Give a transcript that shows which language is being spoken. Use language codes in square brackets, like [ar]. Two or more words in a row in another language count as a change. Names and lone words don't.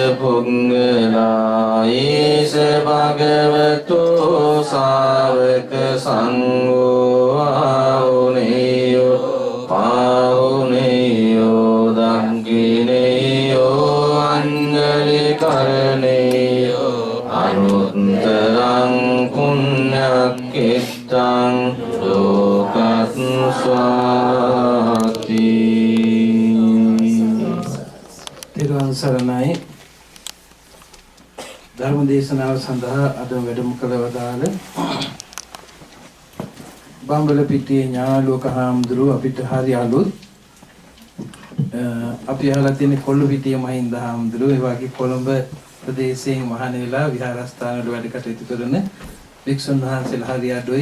[pi] පුංගලායිස භගවතෝ සාවක සංඝෝ ආහුනේයෝ පාහුනේයෝ දංගිනේයෝ අංජලි කරණේයෝ අනුත්තරං පුඤ්ඤක්ඛිතං ලෝකස්වාති. [si] තිරුවන් සරණයි. ධර්ම දේශනාව සඳහා අද වැඩම කළ වදාළ බම්බලපිටියේ ඥානලෝක හාමුදුරුව අපිට හරි අලුත්. අපි අහලා තියෙන කොල්ලපිටියේ මහින්ද හාමුදුරුව, ඒ වගේ කොළඹ ප්‍රදේශයෙන් මහාන වෙලා විහාරස්ථාන වල වැඩ කටයුතු කරන වික්ෂුන් වහන්සේලා හරි අඩුයි.